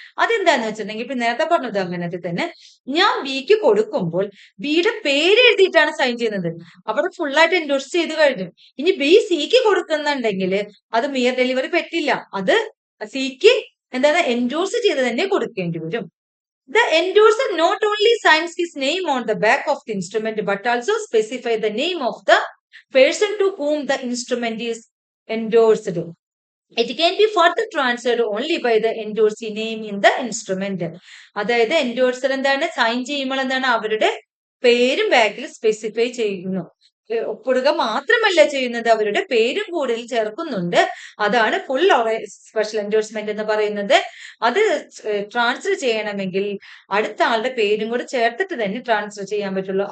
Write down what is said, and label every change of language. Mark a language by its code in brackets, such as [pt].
[ml] അതെന്താന്ന് വെച്ചിട്ടുണ്ടെങ്കിൽ ഇപ്പൊ നേരത്തെ പറഞ്ഞ ഉദാഹരണത്തിൽ തന്നെ ഞാൻ ബിക്ക് കൊടുക്കുമ്പോൾ ബിയുടെ പേര് എഴുതിയിട്ടാണ് സൈൻ ചെയ്യുന്നത്, അവിടെ ഫുൾ ആയിട്ട് എൻഡോഴ്സ് ചെയ്ത് കഴിഞ്ഞു. ഇനി ബി സിക്ക് കൊടുക്കുന്നുണ്ടെങ്കിൽ അത് മിയർ ഡെലിവറി പറ്റില്ല, അത് സിക്ക് എന്താണ് എൻഡോഴ്സ് ചെയ്ത് തന്നെ കൊടുക്കേണ്ടി വരും. [en] The endorser not only signs his name on the back of the instrument but also specify the name of the person to whom the instrument is endorsed. It can be further transferred only by the endorsee name in the instrument. [ml] അതായത് endorser എന്താണ് sign ചെയ്യുമ്പോൾ എന്താണ് അവരുടെ പേരും ബാക്കിൽ specify ചെയ്യുന്നു. ഒപ്പിടുക മാത്രമല്ല ചെയ്യുന്നത്, അവരുടെ പേരും കൂടുതൽ ചേർക്കുന്നുണ്ട്. അതാണ് ഫുൾ ഓർ സ്പെഷ്യൽ എൻഡോഴ്സ്മെന്റ് എന്ന് പറയുന്നത്. അത് ട്രാൻസ്ഫർ ചെയ്യണമെങ്കിൽ അടുത്ത ആളുടെ പേരും കൂടെ ചേർത്തിട്ട് തന്നെ ട്രാൻസ്ഫർ ചെയ്യാൻ പറ്റുള്ളൂ.